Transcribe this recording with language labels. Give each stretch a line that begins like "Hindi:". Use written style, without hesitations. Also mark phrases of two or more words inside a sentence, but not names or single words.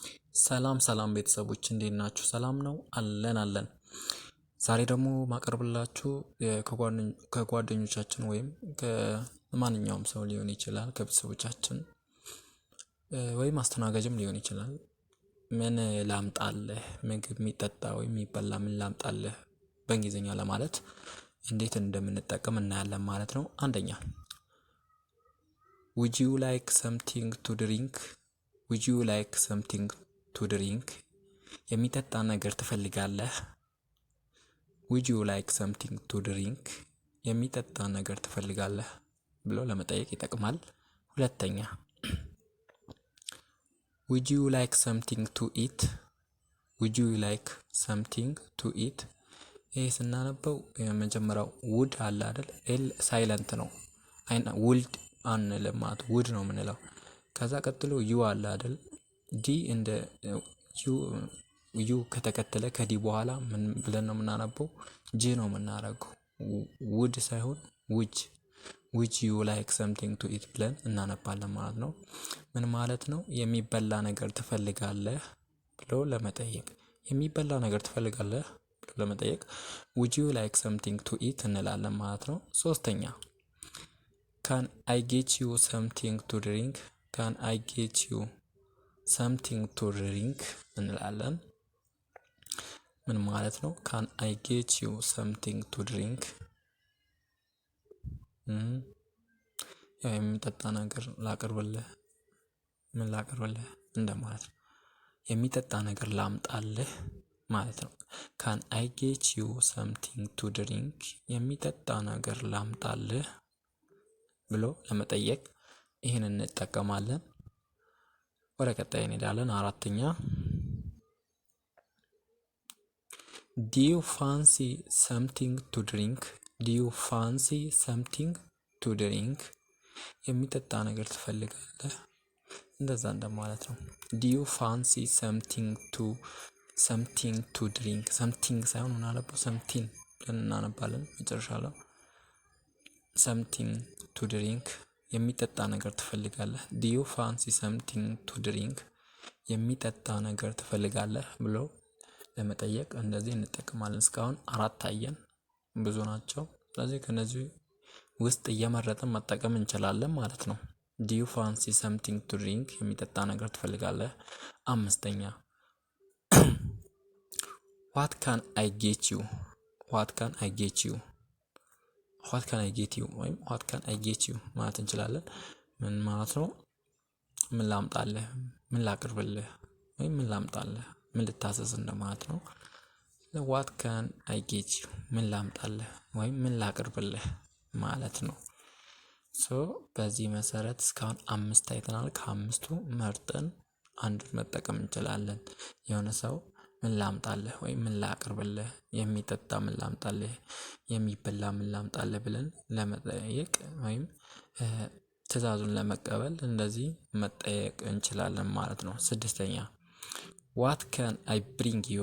Amharic: ሰላም ቤተሰቦች እንዴት ናችሁ? ሰላም ነው አለን። ዛሬ ደግሞ ማቀርብላችሁ ከጓደኞቻችን ወይም ከማንኛውም ሰው ሊሆን ይችላል፣ ከቤተሰቦቻችን ወይም አስተናጋጅም ሊሆን ይችላል። ምን ላምጣልህ፣ ምግብ የሚጠጣ ወይም የሚበላ ምን ላምጣልህ በእንግሊዝኛ ለማለት እንዴት እንደምንጠቀም እናያለን ማለት ነው። አንደኛ
English: would you like something to drink? would you like something to drink?
Amharic: የሚጠጣ ነገር ትፈልጋለህ?
English: would you like something to drink?
Amharic: የሚጠጣ ነገር ትፈልጋለህ ብሎ ለመጠየቅ ይጠቅማል። ሁለተኛ
English: would you like something to eat? would you like something to eat?
Amharic: ይሄ ስናነበው የመጀመሪያው ውድ አለ አይደል?
English: L silent
Amharic: ነው። ውልድ አንልም ማለት ውድ ነው የምንለው። ከዛ ቀጥሎ ዩ አለ አይደል? ዲ እንደ ዩ ከተከተለ ከዲ በኋላ ምን ብለን ነው የምናነበው? ጂ ነው የምናደርገው። ውድ ሳይሆን
English: which you like something to eat
Amharic: ብለን እናነባለን ማለት ነው። ምን ማለት ነው? የሚበላ ነገር ትፈልጋለህ ብሎ ለመጠየቅ የሚበላ ነገር ትፈልጋለህ ብሎ ለመጠየቅ
English: would you like something to eat
Amharic: እንላለን ማለት ነው። ሶስተኛ
English: can I get you something to drink? can I get you something to drink
Amharic: እንላለን። ምን ማለት ነው?
English: can I get you something to drink?
Amharic: የሚጠጣ ነገር ላቅርብልህ፣ ምን ላቅርብልህ እንደማለት ነው። የሚጠጣ ነገር ላምጣልህ ማለት ነው።
English: can I get you something to drink?
Amharic: የሚጠጣ ነገር ላምጣልህ ብሎ ለመጠየቅ ይህን እንጠቀማለን። ወደ ቀጣይ እንሄዳለን። አራተኛ
English: do you fancy something to drink? do you fancy something to drink?
Amharic: የሚጠጣ ነገር ትፈልጋለህ፣ እንደዛ እንደማለት ነው።
English: do you fancy something to drink?
Amharic: something ሳይሆን ምናለበው something ብለን እናነባለን መጨረሻ ላይ
English: something to drink
Amharic: የሚጠጣ ነገር ትፈልጋለህ።
English: do you fancy something to drink?
Amharic: የሚጠጣ ነገር ትፈልጋለህ ብሎ ለመጠየቅ እንደዚህ እንጠቀማለን። እስካሁን አራት አየን፣ ብዙ ናቸው። ስለዚህ ከነዚህ ውስጥ እየመረጥን መጠቀም እንችላለን ማለት ነው።
English: do you fancy something to drink?
Amharic: የሚጠጣ ነገር ትፈልጋለህ። አምስተኛ
English: what can I get you? what can I get you? what can I get you ወይም what can I get you ማለት እንችላለን።
Amharic: ምን ማለት ነው? ምን ላምጣልህ፣ ምን ላቅርብልህ ወይም ምን ላምጣልህ፣ ምን ልታዘዝ እንደማለት ነው።
English: what can I get
Amharic: you ምን ላምጣልህ ወይም ምን ላቅርብልህ ማለት ነው። በዚህ መሰረት እስካሁን አምስት አይተናል። ከአምስቱ መርጠን አንዱን መጠቀም እንችላለን። የሆነ ሰው ምን ላምጣልህ ወይም ምን ላቅርብልህ፣ የሚጠጣ ምን ላምጣልህ፣ የሚበላ ምን ላምጣልህ ብለን ለመጠየቅ ወይም ትዕዛዙን ለመቀበል እንደዚህ መጠየቅ እንችላለን ማለት ነው። ስድስተኛ
English: what can I bring you?